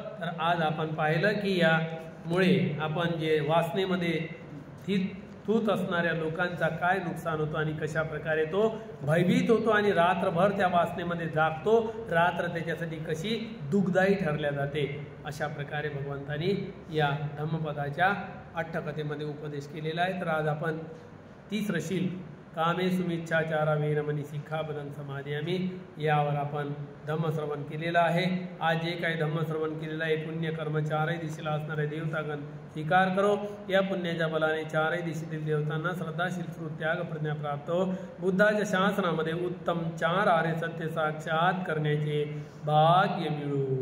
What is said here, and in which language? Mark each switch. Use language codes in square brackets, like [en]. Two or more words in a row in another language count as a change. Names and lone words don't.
[mr] तर आज आपण पाहिलं की यामुळे आपण जे वासनेमध्ये तूत असणाऱ्या लोकांचा काय नुकसान होतो आणि कशा प्रकारे तो भयभीत होतो आणि रात्रभर त्या वासनेमध्ये जागतो, रात्र त्याच्यासाठी कशी दुःखदायी ठरल्या जाते, अशा प्रकारे भगवंतांनी या धम्मपदाच्या अट्टकथेमध्ये उपदेश केलेला आहे. तर आज आपण तिसरं शील [pi] कामे सुमिच्छाचारा वेरमणी शिखापदं समाधियामी [mr] यावर आपण धम्मश्रवण केलेलं आहे. आज जे काही धम्मश्रवण केलेलं आहे पुण्यकर्म चारही दिशेला असणारे देवतागण स्वीकार करो. या पुण्याच्या बलाने चारही दिशेतील देवतांना श्रद्धाशील त्याग प्रज्ञा प्राप्त हो. बुद्धाच्या शासनामध्ये उत्तम 4 आर्य सत्य साक्षात करण्याचे भाग्य मिळो.